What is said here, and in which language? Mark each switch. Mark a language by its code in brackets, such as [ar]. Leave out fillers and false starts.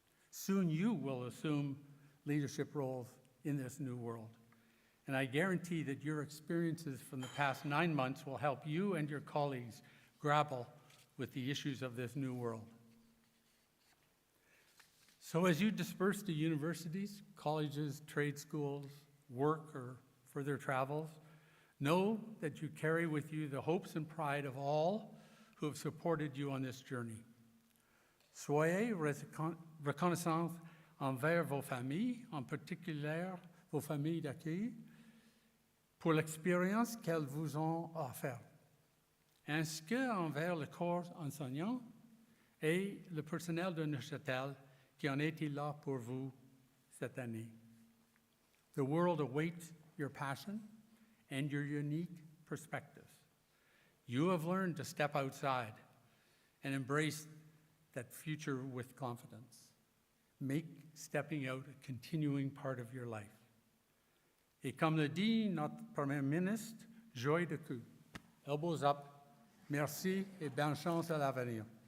[en] Soon you will assume leadership roles in this new world, and I guarantee that your experiences from the past 9 months will help you and your colleagues grapple with the issues of this new world. So as you disperse to universities, colleges, trade schools, work, or further travels, know that you carry with you the hopes and pride of all who have supported you on this journey. [fr] Soyez reconnaissants envers vos familles, en particulier vos familles d'accueil, pour l'expérience qu'elles vous ont offerte, ainsi qu'envers le corps enseignant et le personnel de Neuchâtel qui ont été là pour vous cette année. [en] The world awaits your passion and your unique perspectives. You have learned to step outside and embrace that future with confidence. Make stepping out a continuing part of your life. [fr] Et comme le dit notre Premier ministre, joie de cœur. [en] Elbows up. [fr] Merci et bonne chance à l'avenir.